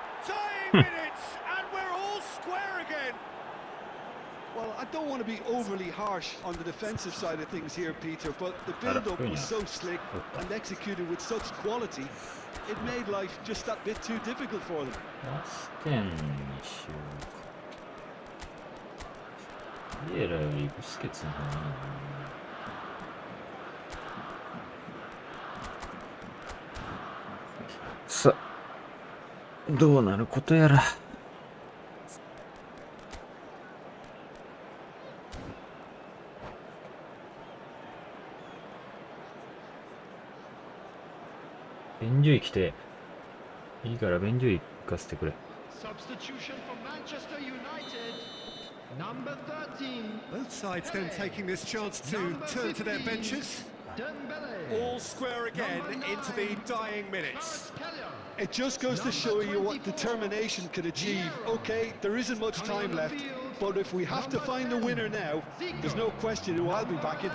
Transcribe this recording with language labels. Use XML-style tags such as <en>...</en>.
<en>Tying minutes, and we're all square again. Well, I don't want to be overly harsh on the defensive side of things here, Peter, but the build-up was so slick and executed with such quality, it made life just that bit too difficult for them.</en> <ja>ラス点にしようか。ビエラよりブスケツの方がいいな。さあ、どうなることやら。便所行きていいから便所行かせてくれ。</ja> <en>Substitution for Manchester United. Number 13. Both sides then taking this chance to turn to their benches. Dembele. All square again into the dying minutes. It just goes to show you what determination can achieve. Okay, there isn't much time left, but if we have to find a winner now, there's no question who I'll be backing.</en>